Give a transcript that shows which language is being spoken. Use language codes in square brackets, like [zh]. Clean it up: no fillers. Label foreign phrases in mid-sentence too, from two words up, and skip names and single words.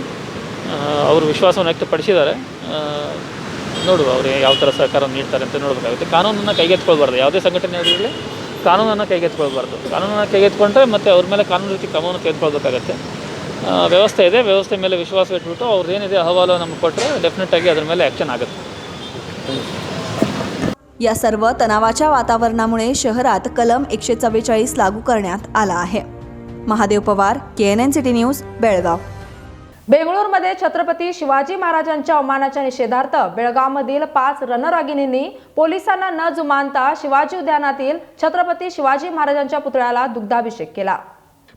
[kn] ಅವರು ವಿಶ್ವಾಸವನ್ನು ವ್ಯಕ್ತಪಡಿಸಿದ್ದಾರೆ. ನೋಡುವ ಅವರು ಯಾವ ಥರ ಸಹಕಾರ ನೀಡ್ತಾರೆ ಅಂತ ನೋಡಬೇಕಾಗುತ್ತೆ. ಕಾನೂನನ್ನು ಕೈಗೆತ್ತಿಕೊಳ್ಬಾರ್ದು. ಯಾವುದೇ ಸಂಘಟನೆ ಆಗಿರಲಿ ಕಾನೂನನ್ನು ಕೈಗೆತ್ತಿಕೊಳ್ಬಾರ್ದು. ಕಾನೂನನ್ನು ಕೈಗೆತ್ತಿಕೊಂಡ್ರೆ ಮತ್ತು ಅವ್ರ ಮೇಲೆ ಕಾನೂನು ರೀತಿ ಕ್ರಮವನ್ನು ತೆಗೆದುಕೊಳ್ಬೇಕಾಗತ್ತೆ. ವ್ಯವಸ್ಥೆ ಇದೆ. ವ್ಯವಸ್ಥೆ ಮೇಲೆ ವಿಶ್ವಾಸ ಇಟ್ಬಿಟ್ಟು ಅವ್ರದ್ದು ಏನಿದೆ ಅಹವಾಲು ನಮಗೆ ಕೊಟ್ಟರೆ ಡೆಫಿನೆಟಾಗಿ ಅದರ ಮೇಲೆ ॲक्शन ಆಗುತ್ತೆ. [mr] या सर्व तणावाच्या वातावरणामुळे शहरात कलम 144 लागू करण्यात आला आहे. महादेव पवार, KNN सिटी न्यूज, बेळगाव. बेंगळूरमध्ये छत्रपती शिवाजी महाराजांच्या अवमानाच्या निषेधार्थ बेळगावमधील 5 रणरागिणींनी पोलिसांना न जुमानता शिवाजी उद्यानातील छत्रपती शिवाजी महाराजांच्या पुतळ्याला दुग्धाभिषेक केला.